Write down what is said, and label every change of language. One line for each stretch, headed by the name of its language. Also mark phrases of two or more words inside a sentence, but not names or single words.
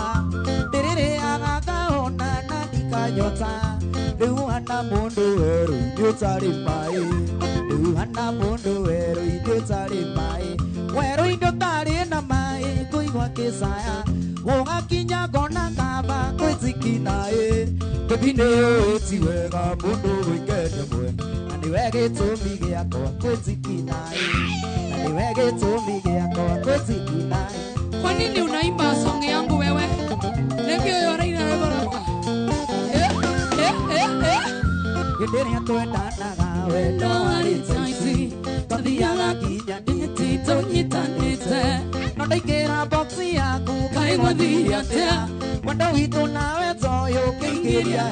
Kikuyu: Ndĩrĩrĩaga ngahona na ndikanyota Rĩu hana mũndũ werũ ithuĩ ũtarĩ maĩ Rĩu hana mũndũ werũ ithuĩ ũtarĩ maĩ Werũ ithuĩ ũtarĩ na maĩ kũigua kĩcaya Gũgakinya ngona kaba kwĩtikinaĩ Tũthinĩ ũyũ ti wega mũndũ gwĩkenia mwene Niwe gĩtũmi gĩakwa kwĩtikinaĩ Na niwe gĩtũmi gĩakwa kwĩtikinaĩ
Swahili: Kwa nini unaimba song yangu wewe?
Kikuyu: Nĩkĩ ũyũ araina rwĩmbo Hĩndĩ ĩrĩa twendanaga wendo warĩ taici Twathiaga nginya ndĩti tũnyitanĩte No ndaingĩra boxi yaku kaigua thiĩ atĩa Wendo witũ nawe toyũ ũkĩingĩria